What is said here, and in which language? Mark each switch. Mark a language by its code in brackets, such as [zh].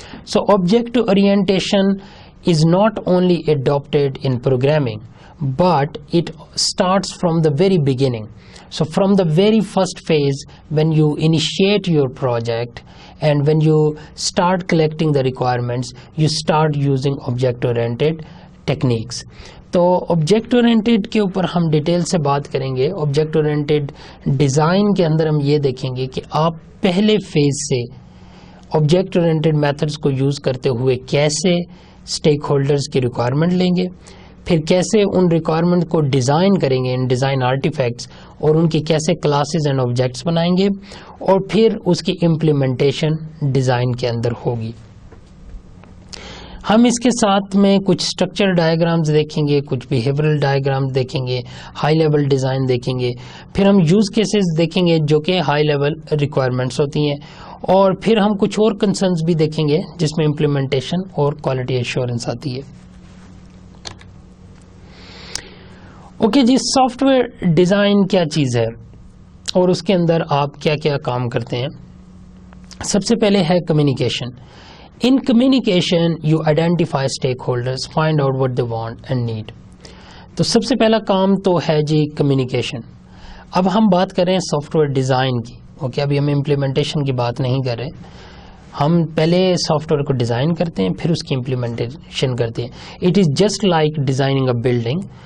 [en] So object orientation is not only adopted in programming, but it starts from the very beginning. So from the very first phase, when you initiate your project and when you start collecting the requirements, you start using object-oriented techniques. [hi] तो object oriented के ऊपर हम detail से बात करेंगे. Object oriented design के अंदर हम ये देखेंगे कि आप पहले फेज से ऑब्जेक्ट ओरिएंटेड मेथड्स को यूज़ करते हुए कैसे स्टेक होल्डर्स की रिक्वायरमेंट लेंगे, फिर कैसे उन रिक्वायरमेंट को डिज़ाइन करेंगे इन डिज़ाइन आर्टिफैक्ट्स, और उनकी कैसे क्लासेस एंड ऑब्जेक्ट्स बनाएंगे, और फिर उसकी इम्प्लीमेंटेशन डिज़ाइन के अंदर होगी. हम इसके साथ में कुछ स्ट्रक्चर डायग्राम्स देखेंगे, कुछ बिहेवियरल डायग्राम्स देखेंगे, हाई लेवल डिज़ाइन देखेंगे, फिर हम यूज़ केसेस देखेंगे जो कि हाई लेवल रिक्वायरमेंट्स होती हैं, और फिर हम कुछ और कंसर्न्स भी देखेंगे जिसमें इम्प्लीमेंटेशन और क्वालिटी एश्योरेंस आती है. ओके जी, सॉफ्टवेयर डिज़ाइन क्या चीज़ है और उसके अंदर आप क्या क्या काम करते हैं. सबसे पहले है communication. [en] In communication, you identify stakeholders, find out what they want and need. [hi] तो सबसे पहला काम तो है जी कम्युनिकेशन. अब हम बात कर रहे हैं सॉफ्टवेयर डिज़ाइन की. ओके, अभी हम इम्प्लीमेंटेशन की बात नहीं कर रहे. हम पहले सॉफ्टवेयर को डिज़ाइन करते हैं, फिर उसकी इम्प्लीमेंटेशन करते हैं. [en] It is just like designing a building.